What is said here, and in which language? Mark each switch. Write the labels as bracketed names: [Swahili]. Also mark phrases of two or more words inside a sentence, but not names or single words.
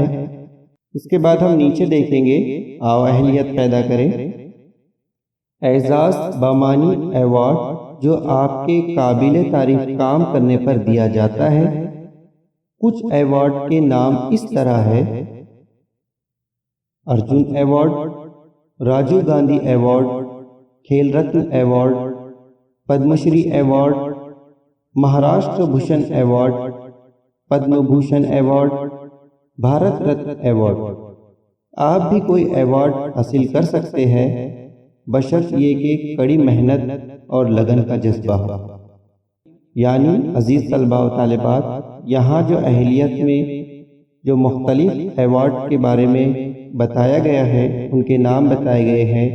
[Urdu] اس کے بعد ہم نیچے دیکھیں گے، آؤ اہلیت پیدا کریں. اعزاز بامانی ایوارڈ جو آپ کے قابل تعریف کام کرنے پر دیا جاتا ہے. کچھ ایوارڈ کے نام اس طرح ہے: ارجن ایوارڈ، راجیو گاندھی ایوارڈ، کھیل رتن ایوارڈ، پدم شری ایوارڈ، مہاراشٹر بھوشن ایوارڈ، پدم بھوشن ایوارڈ، بھارت رتن ایوارڈ. آپ بھی کوئی ایوارڈ حاصل کر سکتے ہیں بشرط یہ کہ کڑی محنت اور لگن کا جذبہ ہو. یعنی عزیز طلباء و طالبات، یہاں جو اہلیت میں جو مختلف ایوارڈ کے بارے میں بتایا گیا ہے، ان کے نام بتائے گئے ہیں.